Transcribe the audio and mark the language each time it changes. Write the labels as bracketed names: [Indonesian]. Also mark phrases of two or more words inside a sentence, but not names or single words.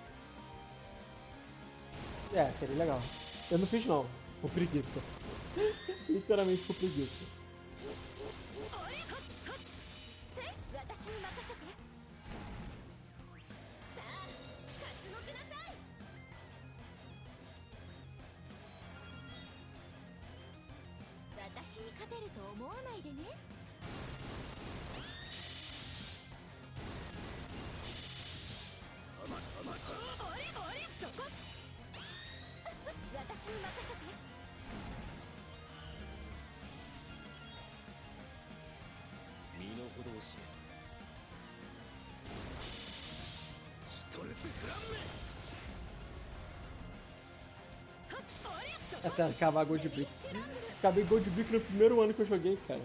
[Portuguese] É, seria legal. Eu não fiz não, por preguiça. Literalmente por preguiça. [Japanese] 私に任せて。さあ、勝ちのください。私に勝てると思わないでね。そこ。私に任せて。身の程を知れ。ストレスフランメ。 [Portuguese] Até acabar Gold Brick. Acabei Gold Brick no primeiro ano que eu joguei, cara.